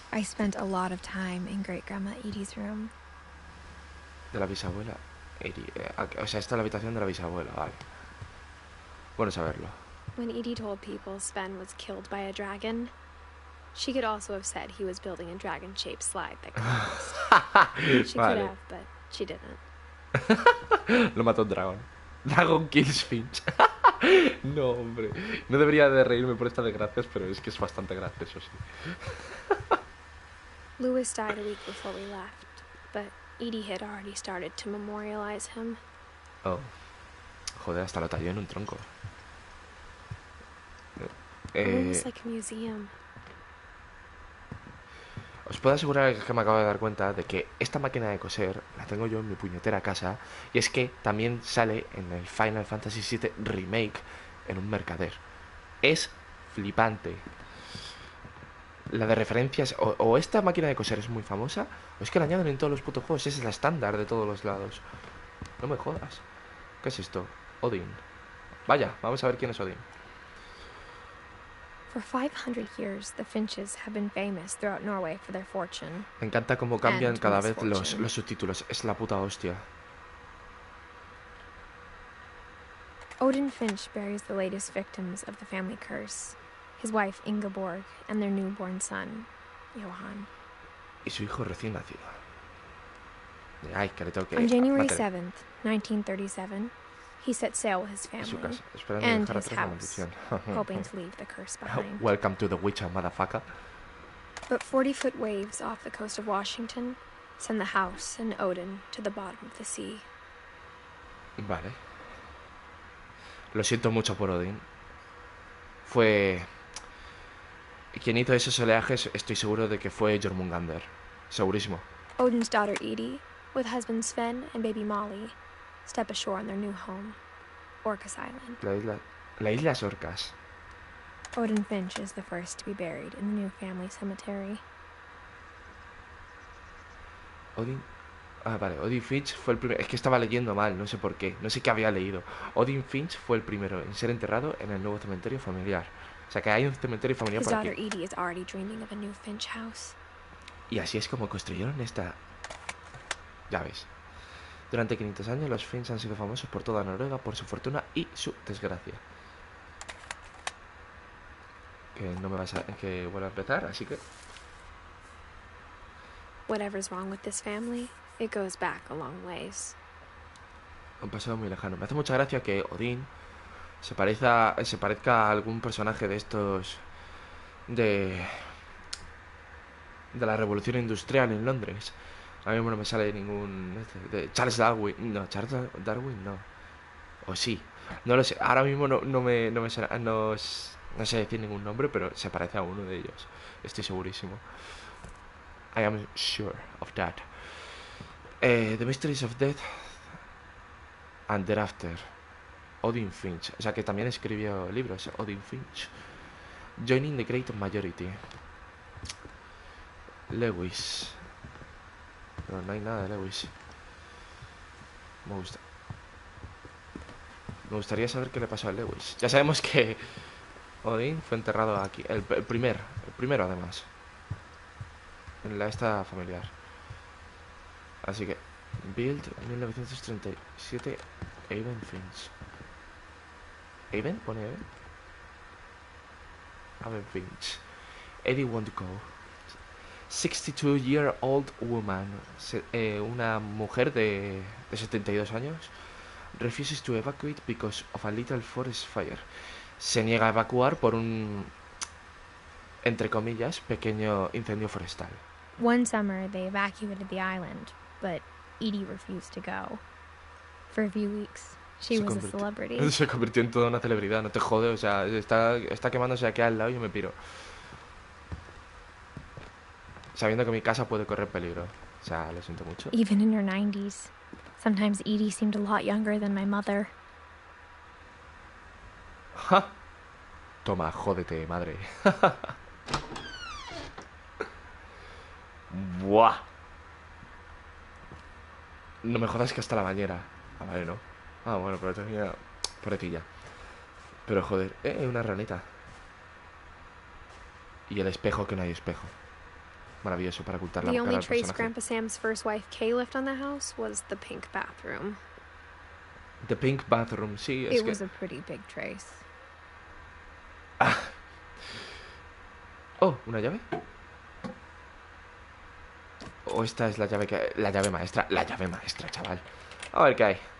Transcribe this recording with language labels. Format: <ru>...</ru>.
<en>I spent a lot of time in Great Grandma Edie's room.</en> <es>De la bisabuela. O sea, esta es la habitación de la bisabuela, vale. Bueno saberlo.</es> <en>When Edie told people Sven was killed by a dragon, she could also have said he was building a dragon-shaped slide that collapsed. She could have, but she didn't.</en> <es>Lo mató un dragón.</es> <en>Dragon kills Finch.</en> <es>No, hombre. No debería de reírme por estas desgracias, pero es que es bastante gracioso, sí.</es> <en>Lewis died a week before we left, but Edie had already started to memorialize him. Oh.</en> <es>Joder, hasta lo talló en un tronco.</es> <en>The room was like a museum.</en> <es>Os puedo asegurar que me acabo de dar cuenta de que esta máquina de coser la tengo yo en mi puñetera casa. Y es que también sale en el Final Fantasy VII Remake en un mercader. Es flipante. La de referencias, o esta máquina de coser es muy famosa, o es que la añaden en todos los putos juegos. Es la estándar de todos los lados. No me jodas. ¿Qué es esto? Odin. Vaya, vamos a ver quién es Odin.</es> <en>For 500 years, the Finches have been famous throughout Norway for their fortune.</en> <es>Me encanta cómo cambian cada vez los subtítulos. Es la puta hostia.</es> <en>Odin Finch buries the latest victims of the family curse. His wife Ingeborg and their newborn son, Johan.</en> <es>Y su hijo recién nacido. Ay, que le tengo que...</es> <en>On January 7th, 1937, he set sail with his family and his house, hoping to leave the curse behind. Welcome to the Witcher, motherfucker. But 40-foot waves off the coast of Washington send the house and Odin to the bottom of the sea.</en> <es>Vale. Lo siento mucho por Odin. Fue... Quien hizo esos oleajes, estoy seguro de que fue Jormungandr. Segurísimo.</es> <en>Odin's daughter Edie, with husband Sven and baby Molly, step ashore on their new home. Orcas Island.</en> <es>La islas Orcas.</es> <en>Odin Finch is the first to be buried in the new family cemetery. Odin...</en> <es>Ah, vale, Odin Finch fue el primero... Es que estaba leyendo mal, no sé por qué. No sé qué había leído. Odin Finch fue el primero en ser enterrado en el nuevo cementerio familiar. O sea, que hay un cementerio familiar por aquí.</es> <en>His daughter Edie is already dreaming of a new Finch house.</en> <es>Y así es como construyeron esta... Ya ves. Durante 500 años los Finch han sido famosos por toda Noruega por su fortuna y su desgracia. Que no me vas a... que vuelva a empezar, así que...</es> <en>Whatever's wrong with this family, it goes back a long ways.</en> <es>Un pasado muy lejano. Me hace mucha gracia que Odín se parezca a algún personaje de estos... de la revolución industrial en Londres. A mí no me sale ningún... de Charles Darwin. No, Charles Darwin no. O sí. No lo sé. Ahora mismo no me suena, no sé decir ningún nombre, pero se parece a uno de ellos. Estoy segurísimo.</es> <en>I am sure of that. The Mysteries of Death and Thereafter. Odin Finch.</en> <es>O sea que también escribió libros.</es> <en>Odin Finch. Joining the Great Majority. Lewis.</en> <es>Pero no hay nada de Lewis. Me gustaría saber qué le pasó a Lewis. Ya sabemos que Odin fue enterrado aquí. El primero además. En la esta familiar. Así que Build 1937. Avon Finch. ¿Avon? ¿Pone Avon?</es> <en>Avon Finch. Eddie won't go. 62-year-old woman.</en> <es>Una mujer de 72 años.</es> <en>Refuses to evacuate because of a little forest fire.</en> <es>Se niega a evacuar por un, entre comillas, pequeño incendio forestal.</es> <en>One summer they evacuated the island, but Edie refused to go. For a few weeks, she was a celebrity.</en> <es>Se convirtió en toda una celebridad, no te jode, o sea, está quemándose aquí al lado y yo me piro. Sabiendo que mi casa puede correr peligro. O sea, lo siento mucho.</es> <en>Even in her 90s, sometimes Edie seemed a lot younger than my mother.</en> <es>¡Ja! Toma, jódete, madre. ¡Buah! No me jodas que hasta la bañera. Ah, vale, ¿no? Ah, bueno, pero tenía... pobrecilla. Pero joder, una ranita. Y el espejo, que no hay espejo. Maravilloso para ocultar la cara del personaje.</es> <en>The only trace Grandpa Sam's first wife Kay left on the house was the pink bathroom. The pink bathroom,</en> <es>sí, es</es> <en>It was a pretty big trace. Ah.</en> <es>Oh, ¿una llave? O esta es la llave que... La llave maestra, chaval. A ver qué hay.</es>